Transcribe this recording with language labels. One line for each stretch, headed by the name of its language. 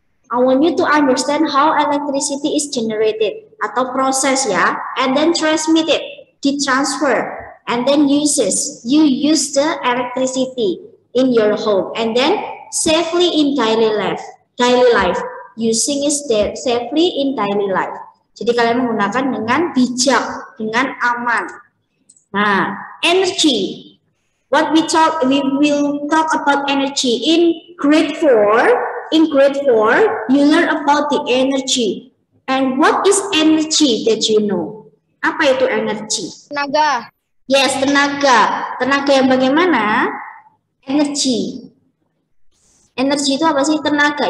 English: I want you to understand how electricity is generated
Indonesian: atau proses,
English: ya, and then transmitted, ditransfer, and then uses. You use the electricity in your home and then safely in daily life. Using is safely in daily life.
Indonesian: Jadi kalian menggunakan dengan bijak, dengan aman.
English: Nah, energy. We will talk about energy in grade 4. In grade 4, you learn about the energy. And what is energy that you know?
Indonesian: Apa itu energy? Tenaga. Yes, tenaga. Tenaga yang bagaimana? Energy. Energy itu apa sih? Tenaga.